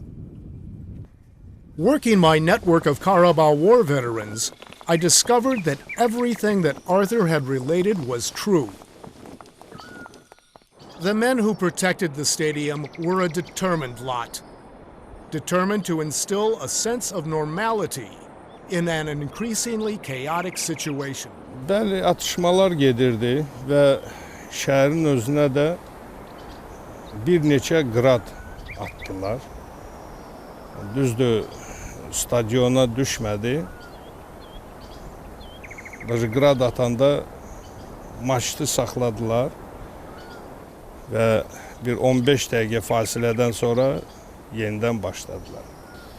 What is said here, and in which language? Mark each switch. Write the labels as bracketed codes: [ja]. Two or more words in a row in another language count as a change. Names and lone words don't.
[en] Working my network of Qarabag War veterans, I discovered that everything that Artur had related was true. The men who protected the stadium were a determined lot, determined to instill a sense of normality in an increasingly chaotic situation. [az] Bəli, atışmalar gedirdi və şəhərin özünə də bir neçə qrad attılar. Düzdür, stadiona düşmədi. Qrad atanda maçı saxladılar və bir 15 dəqiqə fasilədən sonra yenidən başladılar.